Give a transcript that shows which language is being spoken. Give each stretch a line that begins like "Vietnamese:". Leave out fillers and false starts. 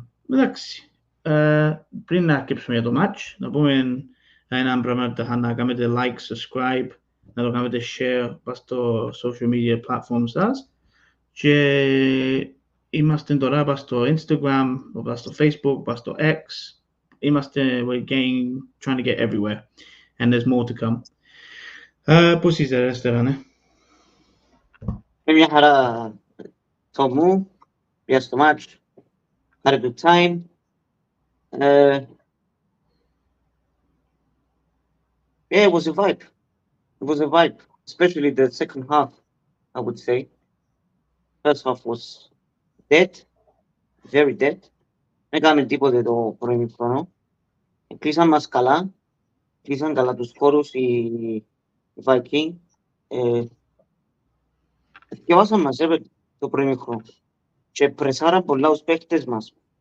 Greek: Εντάξει, πριν να αρκέψουμε για το match, να πούμε έναν πράγμα να κάνετε like, subscribe, να το κάνετε share στο social media platforms σας. Και είμαστε τώρα πας στο Instagram, πας στο Facebook, πας στο X.
English: Είμαστε, we're trying to get everywhere. And there's more to come.
Greek: Πώς είσαι ρε Στέφανε? Μια χαρά το μου, για στο match.
English: Had a good time. Yeah, it was a vibe. It was a vibe, especially the second half, I would say. First half was dead, very dead.
Greek: Δεν κάναμε τίποτε το πρώην χρόνο. Κλείσαν μας καλά. Κλείσαν καλά τους χώρους οι Viking. Διαβάσαν μας το πρώην χρόνο. Και πρεσάραν πολλά τους παίχτες μας.